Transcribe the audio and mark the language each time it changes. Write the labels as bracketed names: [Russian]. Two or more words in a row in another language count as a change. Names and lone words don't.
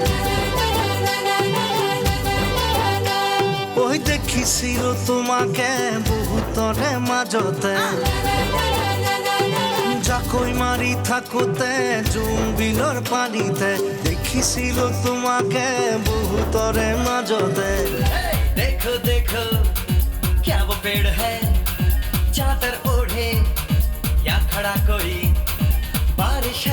[Assamese] ঐ দেখিছিলোঁ তোমাকে বহুতৰে মাজতে। জাকৈ মাৰি থাকোঁতে জোনবিলৰ পানীতে দেখিছিলোঁ তোমাকে বহুতৰে মাজতে [Hindi] देखो देखो क्या वो पेड़ है चादर ओढ़े या खड़ा कोई बारिश है